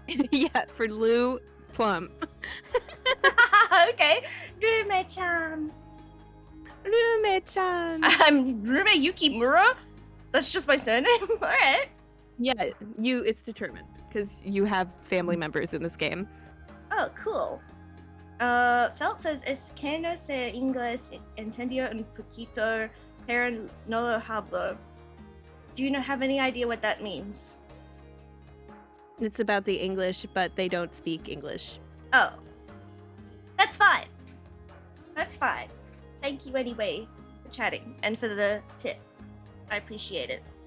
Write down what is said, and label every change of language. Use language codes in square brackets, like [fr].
[en] Yeah, for Lou Plum. Okay. Rume-chan. Rume-chan. I'm Rume Yukimura? That's just my surname? Alright. Yeah, it's determined because you have family members in this game. Oh, cool. [es] Felt says, es que no sé inglés, entendió un poquito, pero no lo hablo. [en] Do you have any idea what that means? It's about the English, but they don't speak English. Oh. That's fine. That's fine. Thank you anyway for chatting and for the tip. I appreciate it.